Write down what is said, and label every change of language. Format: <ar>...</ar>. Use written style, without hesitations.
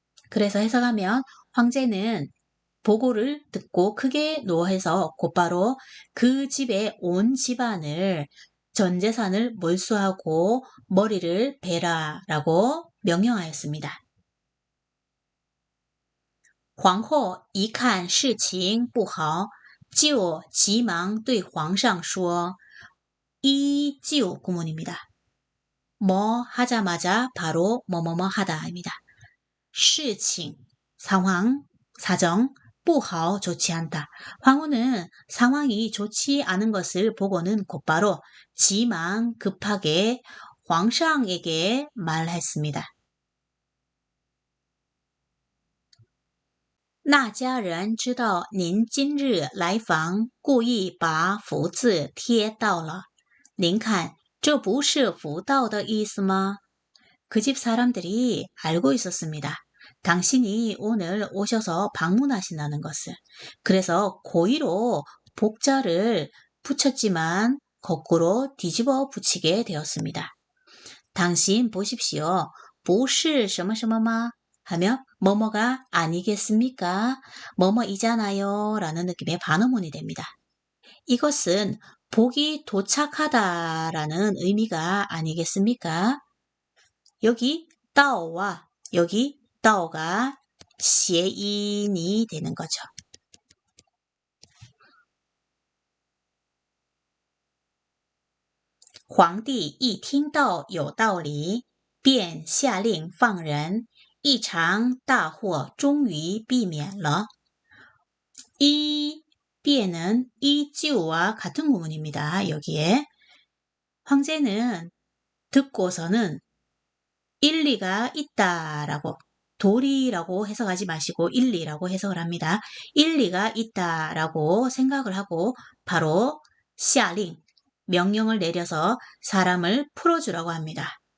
<ko>그래서 해석하면 황제는 보고를 듣고 크게 노해서 곧바로 그 집의 온 집안을 전 재산을 몰수하고 머리를 베라라고 명령하였습니다.</ko> <zh>皇后一看事情不好，就急忙对皇上说：依旧</zh> <ko>구문입니다. 뭐 하자마자 바로 뭐뭐뭐 하다입니다. 事情, 상황, 사정, 不好, 좋지 않다. 황후는 상황이 좋지 않은 것을 보고는 곧바로 지망, 급하게皇上에게 말했습니다.</ko> <zh>那家人知道您今日来访，故意把福字贴到了。您看，这不是福到的意思吗？</zh> <ko>그 집 사람들이 알고 있었습니다. 당신이 오늘 오셔서 방문하신다는 것을. 그래서 고의로 복자를 붙였지만 거꾸로 뒤집어 붙이게 되었습니다. 당신 보십시오.</ko> <zh>不是什么什么吗?</zh> <ko>하면 뭐뭐가 아니겠습니까? 뭐뭐이잖아요 라는 느낌의 반어문이 됩니다. 이것은 복이 도착하다라는 의미가 아니겠습니까? 여기 따오와 여기 따오가 시인이 되는 거죠.</ko> <zh>皇帝一听到有道理，便下令放人，一场大祸终于避免了。</zh> <ko>이便은 이지우와 같은 구문입니다. 여기에 황제는 듣고서는 일리가 있다라고 도리라고 해석하지 마시고 일리라고 해석을 합니다. 일리가 있다라고 생각을 하고 바로 下令 명령을 내려서 사람을 풀어주라고 합니다.</ko>